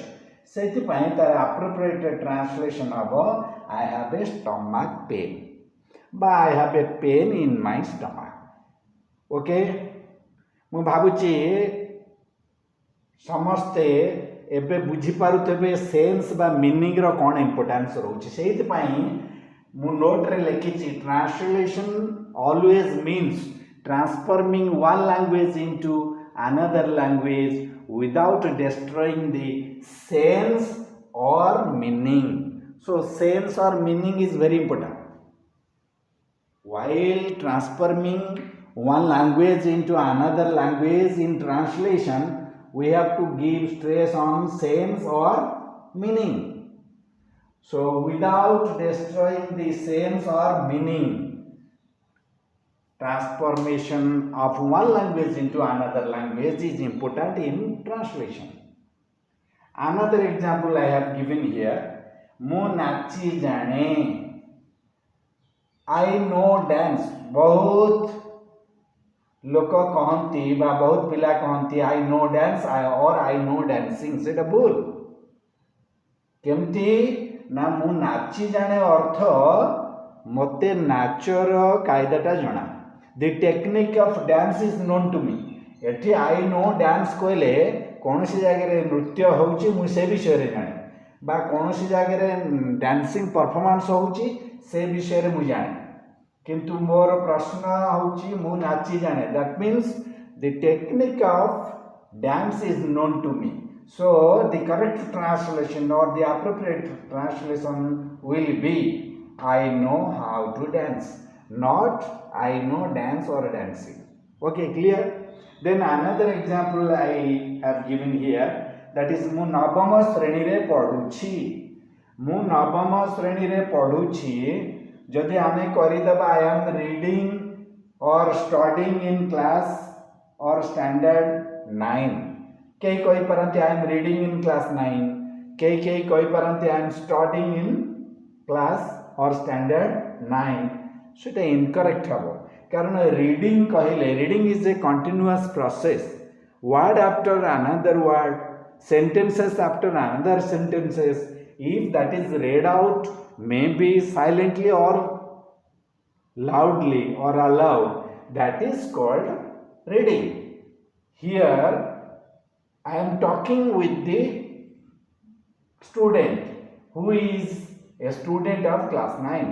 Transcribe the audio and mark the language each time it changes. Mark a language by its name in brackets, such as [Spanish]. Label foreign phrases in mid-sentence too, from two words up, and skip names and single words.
[Odia] ସେଇଥିପାଇଁ ତାର [English] appropriate translation ହେବ I have a stomach pain ବା I have a pain in my stomach। [Odia] ଓକେ, ମୁଁ ଭାବୁଛି ସମସ୍ତେ ଏବେ ବୁଝିପାରୁଥିବେ ସେନ୍ସ ବା ମିନିଂର କ'ଣ ଇମ୍ପୋର୍ଟାନ୍ସ ରହୁଛି। ସେଇଥିପାଇଁ ମୁଁ ନୋଟ୍ରେ ଲେଖିଛି [English] translation always means transforming one language into another language without destroying the sense or meaning. So sense or meaning is very important. While transforming one language into another language in translation, we have to give stress on sense or meaning. So without destroying the sense or meaning, transformation of one language into another language is important in translation. Another example I have given here, [Odia] ମୁଁ ନାଚି ଜାଣେ, [English] I know dance। [Odia] ବହୁତ ଲୋକ କହନ୍ତି ବା ବହୁତ ପିଲା କହନ୍ତି [English] I know dance or I know dancing, [Odia] ସେଇଟା ଭୁଲ। କେମିତି ନା ମୁଁ ନାଚି ଜାଣେ ଅର୍ଥ ମୋତେ ନାଚର କାଇଦାଟା ଜଣା, [English] the technique of dance is known to me. [Odia] ଏଠି [English] I know dance [Odia] କହିଲେ କୌଣସି ଜାଗାରେ ନୃତ୍ୟ ହେଉଛି ମୁଁ ସେ ବିଷୟରେ ଜାଣେ, ବା କୌଣସି ଜାଗାରେ [English] dancing performance [Odia] ହେଉଛି ସେ ବିଷୟରେ ମୁଁ ଜାଣେ। କିନ୍ତୁ ମୋର ପ୍ରଶ୍ନ ହେଉଛି ମୁଁ ନାଚି ଜାଣେ, [English] that means the technique of dance is known to me. So the correct translation or the appropriate translation will be I know how to dance, not I know dance or dancing. Okay, clear? Then another example I have given here, that is [Odia] ମୁଁ ନବମ ଶ୍ରେଣୀରେ ପଢ଼ୁଛି। ମୁଁ ନବମ ଶ୍ରେଣୀରେ ପଢ଼ୁଛି ଯଦି ଆମେ କରିଦେବା [English] I am reading or studying in class or standard 9, [Odia] କେହି କହିପାରନ୍ତି [English] I am reading in class 9, [Odia] କେହି କହିପାରନ୍ତି [English] I am studying in class or standard 9, [Odia] ସେଇଟା ଇନକରେକ୍ଟ ହେବ। କାରଣ ରିଡ଼ିଂ କହିଲେ [English] reading is a continuous process, word after another word, sentences after another sentences. If that is read out, maybe silently or loudly or aloud, that is called reading. Here I am talking with the student who is a student of class 9.